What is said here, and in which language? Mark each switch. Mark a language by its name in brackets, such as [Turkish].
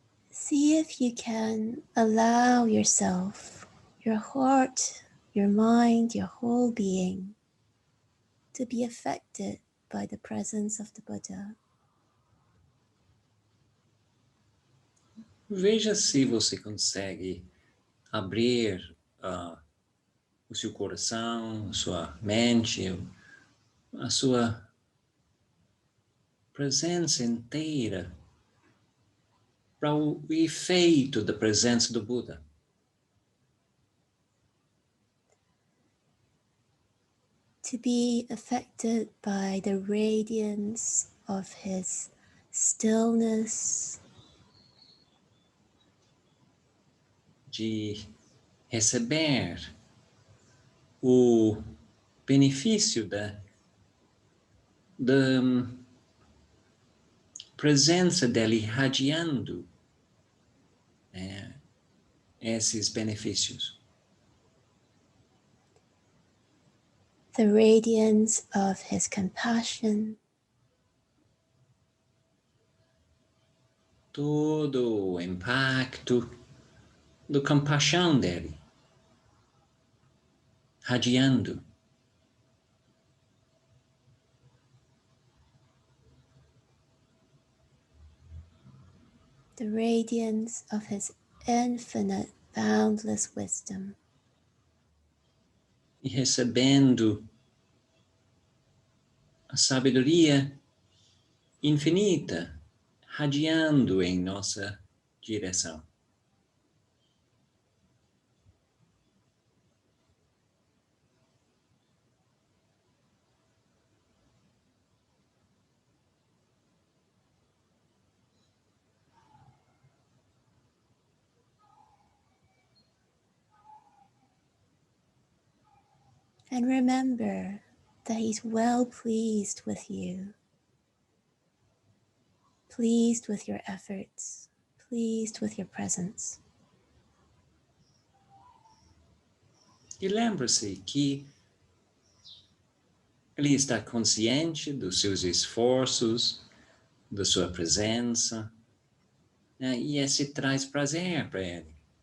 [English] See if you can allow yourself, your heart, your mind, your whole being to be affected by the presence of the Buddha. [Portuguese] Veja se você consegue abrir o seu coração, a sua mente, a sua presença inteira para o efeito da presença do Buda. [English] To be affected by the radiance of his stillness, [Portuguese] de receber o benefício da presença dele irradiando esses benefícios. [English] the radiance of his compassion, [Portuguese] todo o impacto da compaixão dele, radiando. [English] the radiance of his infinite, boundless wisdom, [Portuguese] E recebendo a sabedoria infinita, radiando em nossa direção. [English] and remember that he's well pleased with you, pleased with your efforts, pleased with your presence. [Portuguese] E lembre-se que ele está consciente dos seus esforços, da sua presença, e esse traz prazer para ele.